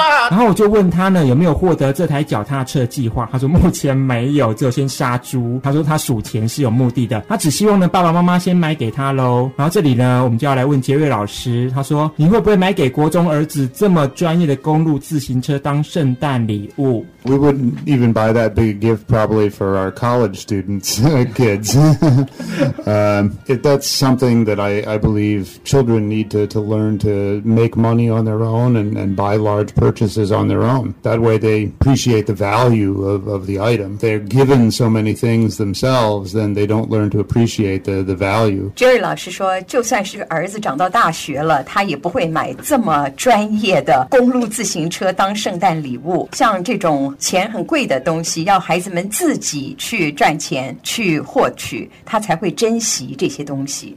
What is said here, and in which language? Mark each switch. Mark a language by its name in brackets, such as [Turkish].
[Chinese] 然后我就问他呢有没有获得这台脚踏车计划，他说目前没有，只有先杀猪，他说他数钱是有目的的，他只希望呢爸爸妈妈先买给他咯。然后这里呢我们就要来问杰瑞老师，他说你会不会买给国中儿子这么专业的公路自行车当圣诞礼物？ [English] We wouldn't even buy that big gift probably for our college students kids. If that's something that I believe children need to learn to make money on their own and buy large purchases on their own. That way they appreciate the value of the item. They're given so many things themselves, then they don't learn to appreciate the value. [Chinese] Jerry 老师说，就算是儿子长到大学了，他也不会买这么专业的公路自行车当圣诞礼物。像这种钱很贵的东西，要孩子们自己去赚钱，去获取，他才会珍惜这些东西。